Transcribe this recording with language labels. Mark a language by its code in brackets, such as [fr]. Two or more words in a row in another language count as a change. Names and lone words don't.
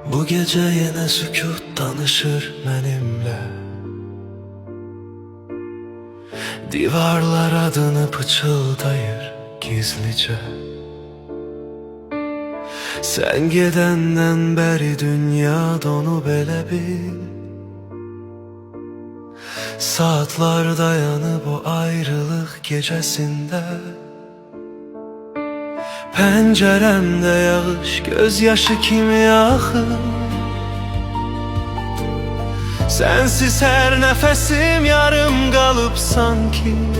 [tr] gece yine sükut danışır benimle. [az] Divarlar adını pıçıldayır gizlice. Sen gedenden beri dünya donu belə bil. Saatlar dayanıb o ayrılıq gecəsində. Pəncərəmdə yağış gözyaşı kimi axır. Sensiz hər nəfəsim yarım qalıb sanki.